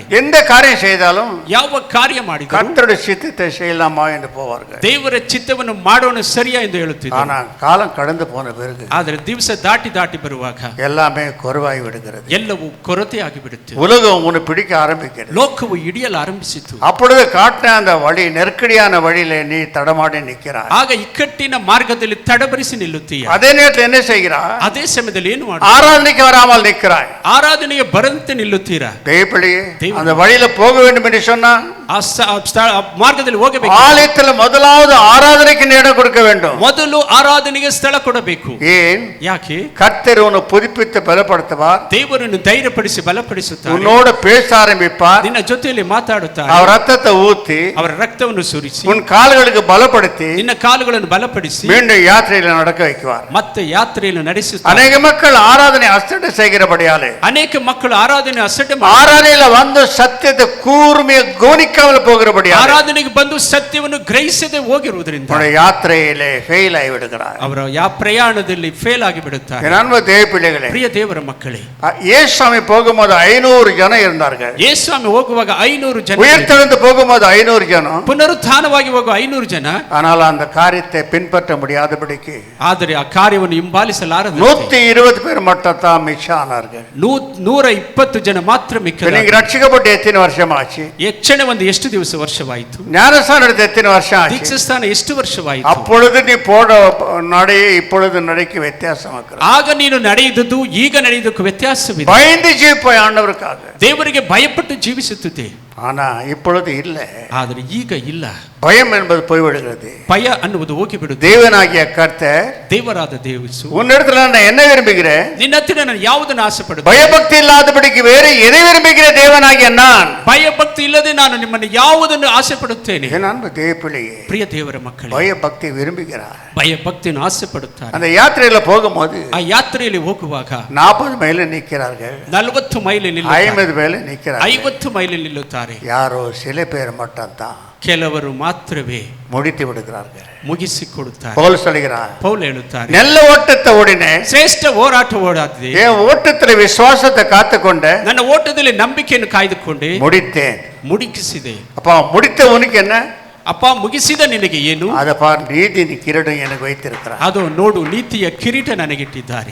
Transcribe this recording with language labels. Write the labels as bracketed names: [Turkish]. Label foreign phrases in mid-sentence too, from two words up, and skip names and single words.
[Tamil] எந்த காரியம் செய்தாலும் [Kannada] ಯಾವ ಕಾರ್ಯ ಮಾಡಿದರೂ [Tamil] கர்த்தருடைய சித்தத்தை செய்யலாமா என்று போவார்கள். [Kannada] ದೇವರ ಚಿತ್ತವನ್ನು ಮಾಡೋಣ ಸರಿಯಾ ಎಂದು ಹೇಳುತ್ತಿದ್ದರು. [Tamil] ஆனா காலம் கடந்து போன பிறகு [Kannada] ಆದರೆ ದಿವಸ ದಾಟಿ ದಾಟಿ ಬರುವಾಗ [Tamil] எல்லாமே குறைவாகி விடுகிறது. [Kannada] ಎಲ್ಲವೂ ಕೊರತೆಯಾಗಿ ಬಿಡುತ್ತೆ. [Tamil] உலகம் உன்னை பிடிக்க ஆரம்பிக்கிறது. [Kannada] ಲೋಕವು ಹಿಡಿಯಲು ಆರಂಭಿಸಿತು. [Tamil] அப்பொழுது காட்டின அந்த வழி, நெருக்கடியான வழியில நீ தடமாடி நிற்கிறாய். [Kannada] ಆಗ ಇಕ್ಕಟ್ಟಿನ ಮಾರ್ಗದಲ್ಲಿ ತಡಬರಿಸಿ ನಿಲ್ಲುತ್ತೀಯ. [Tamil] அதே நேரத்தில் என்ன செய்கிறாய்? [Kannada] ಅದೇ ಸಮಯದಲ್ಲಿ ಏನು ಮಾಡ, [Tamil] ஆராதனைக்கு வராமல் நிற்கிறாய். [Kannada] ಆರಾಧನೆಗೆ ಬರಂತೆ ನಿಲ್ಲುತ್ತೀರಾ. [Tamil] தேவப்பிள்ளையே, அந்த வழியில போக வேண்டும் என்று சொன்னா [Kannada] ಆ ಮಾರ್ಗದಲ್ಲಿ ಹೋಗಬೇಕು. [Tamil] ஆலயத்தில் முதலாவது ஆராதனைக்கு நேரம் கொடுக்க வேண்டும். [Kannada] ಮೊದಲು ಆರಾಧನೆಗೆ ಸ್ಥಳ ಕೊಡಬೇಕು. [Tamil] ஏன்? [Kannada] ಯಾಕೆ? [Tamil] கர்த்தர் உன்னை புதுப்பித்து பலப்படுத்துவார். [Kannada] ದೇವರನ್ನು ಧೈರ್ಯಪಡಿಸಿ ಬಲಪಡಿಸುತ್ತಾರೆ. [Tamil] உன்னோட பேச ஆரம்பிப்பார். [Kannada] ನಿನ್ನ ಜೊತೆಯಲ್ಲಿ ಮಾತಾಡುತ್ತಾರೆ. [Tamil] அவர் ரத்தத்தை ஊத்தி [Kannada] ಅವರ ರಕ್ತವನ್ನು ಸುರಿಸಿ [Tamil] உன் கால்களுக்கு பலப்படுத்தி [Kannada] ನಿನ್ನ ಕಾಲುಗಳನ್ನು ಬಲಪಡಿಸಿ [Tamil] மீண்டும் யாத்திரையில நடக்க வைக்குவார். [Kannada] ಮತ್ತೆ ಯಾತ್ರೆಯನ್ನು ನಡೆಸುತ್ತಾರೆ. [Tamil] அநேக மக்கள் ஆராதனை அசட்டை செய்கிறபடியாலே [Kannada] ಅನೇಕ ಮಕ್ಕಳು ಆರಾಧನೆ ಅಸಡ್ಡೆ [Tamil] ஆராதனையில வந்து சத்தியத்தை கூர்மையை கவனிக்காமல் போகிறபடியாலே [Kannada] ಆರಾಧನೆಗೆ ಬಂದು ಸತ್ಯವನ್ನು ಗ್ರಹಿಸದೆ ಹೋಗಿರುವುದರಿಂದ [Tamil] யாத்திரையிலே ஃபெயில் ஆகி விடுகிறார். [Kannada] ಅವರ ಪ್ರಯಾಣದಲ್ಲಿ ಫೇಲ್ ಆಗಿ ಬಿಡುತ್ತಾರೆ. [Tamil] என் அன்பு தேவ பிள்ளைகளே, [Kannada] ಪ್ರಿಯ ದೇವರ ಮಕ್ಕಳೇ, [Tamil] இயேசுசாமி போகும்போது 500 ஜனம் இருந்தார்கள். [Kannada] ಯೇಸುಸ್ವಾಮಿ ಹೋಗುವಾಗ 500 ಜನ, [Tamil] உயிர்த்தெழுந்து போகும்போது 500 ஜனம், [Kannada] ಪುನರುತ್ಥಾನವಾಗಿ ಹೋಗುವ 500 ಜನ. [Tamil] ஆனால் அந்த காரியத்தை பின்பற்ற முடியாதபடிக்கு [Kannada] ಆದರೆ ಆ ಕಾರ್ಯವನ್ನು ಹಿಂಬಾಲಿಸಲಾರದು [Tamil] 120 பேர் மட்டும் தான் மிச்சம் ஆனார்கள். [Kannada] 120 ಜನ ಮಾತ್ರ ಮಿಕ್ಕರು. [Tamil] நீங்க ரட்சிக்கப்பட்டு எத்தனை வருஷம் ஆச்சு? [Kannada] ಯಕ್ಷಣೆ ಒಂದು ಎಷ್ಟು ವರ್ಷವಾಯಿತು? [Tamil] ஞானஸ்நானம் எடுத்து எத்தனை வருஷம் ஆச்சு? [Kannada] ದೀಕ್ಷಾಸ್ನಾನ ಎಷ್ಟು ವರ್ಷವಾಯಿತು? [Tamil] அப்பொழுது நீ போட நடையை இப்பொழுது நடைக்கு வித்தியாசம் இருக்கிறது. [Kannada] ಆಗ ನೀನು ನಡೆಯುವುದು ಈಗ ನಡೆಯುವುದಕ್ಕೂ ವ್ಯತ್ಯಾಸವಿದೆ. [Tamil] பயந்து ஜீவிப்பாய் ஆண்டவருக்காக. [Kannada] ದೇವರಿಗೆ ಭಯಪಟ್ಟು ಜೀವಿಸುತ್ತಿದೆ. [Tamil] ஆனா இப்பொழுது இல்லை. [Kannada] ಆದರೆ ಈಗ ಇಲ್ಲ. [Tamil] பயம் என்பது போய்விடுகிறது. [Kannada] ಭಯ ಅನ್ನುವುದು ಹೋಗಿಬಿಡುತ್ತೆ. [Tamil] தேவனாகிய கர்த்தர் [Kannada] ದೇವರಾದ ದೇವಸು [Tamil] உன்னிடத்துல நான் என்ன விரும்புகிறேன்? [Kannada] ನಿನ್ನ ಹತ್ತಿರ ನಾನು ಯಾವುದನ್ನು ಆಸೆ ಪಡುತ್ತೇನೆ? [Tamil] பயபக்தி இல்லாதபடிக்கு வேறு எதை விரும்புகிற தேவனாகிய நான்? [Kannada] ಭಯಭಕ್ತಿ ಇಲ್ಲದೆ ನಾನು ನಿಮ್ಮನ್ನು ಯಾವುದನ್ನು ಆಸೆ ಪಡುತ್ತೇನೆ? [Tamil] என் அன்பு தேவ பிள்ளையே, [Kannada] ಪ್ರಿಯ ದೇವರ ಮಕ್ಕಳೇ, [Tamil] பயபக்தி விரும்புகிறார். [Kannada] ಭಯಭಕ್ತಿಯನ್ನು ಆಸೆ ಪಡುತ್ತಾರೆ. [Tamil] அந்த யாத்திரையில போகும்போது [Kannada] ಆ ಯಾತ್ರೆಯಲ್ಲಿ ಹೋಗುವಾಗ [Tamil] 40 மைல் நிற்கிறார்கள், [Kannada] 40 ಮೈಲಿ [Tamil] 50 மைல் நிற்கிறார்கள். [Kannada] 50 ಮೈಲಿ ನಿಲ್ಲುತ್ತಾರೆ. [Tamil] யாரோ சில பேர் மட்டும் தான் [Kannada] ಕೆಲವರು ಮಾತ್ರವೇ [Tamil] முடித்து விடுகிறார்கள். [Kannada] ಮುಗಿಸಿಕೊಡುತ್ತಾರೆ. [Tamil] பவுல் சொல்கிறார், [Kannada] ಪೌಲ್ ಹೇಳುತ್ತಾರೆ, [Tamil] நல்ல ஓட்டத்தை ஓடினேன், [Kannada] ಶ್ರೇಷ್ಠ ಹೋರಾಟ ಓಡಾಡಿದೆ, [Tamil] என் ஓட்டத்துல விசுவாசத்தை காத்துக்கொண்ட, [Kannada] ನನ್ನ ಓಟದಲ್ಲಿ ನಂಬಿಕೆಯನ್ನು ಕಾಯ್ದುಕೊಂಡೆ, [Tamil] முடித்தேன். [Kannada] ಮುಗಿಸಿದೆ. [Tamil] அப்ப முடித்த உனக்கு என்ன? [Kannada] ಅಪ್ಪ ಮುಗಿಸಿದ ನಿನಗೆ ಏನು? [Tamil] அதை பார், நீதி கிரீடம் எனக்கு வைத்திருக்கிறார். [Kannada] ಅದು ನೋಡು, ನೀತಿಯ ಕಿರೀಟ ನನಗಿಟ್ಟಿದ್ದಾರೆ.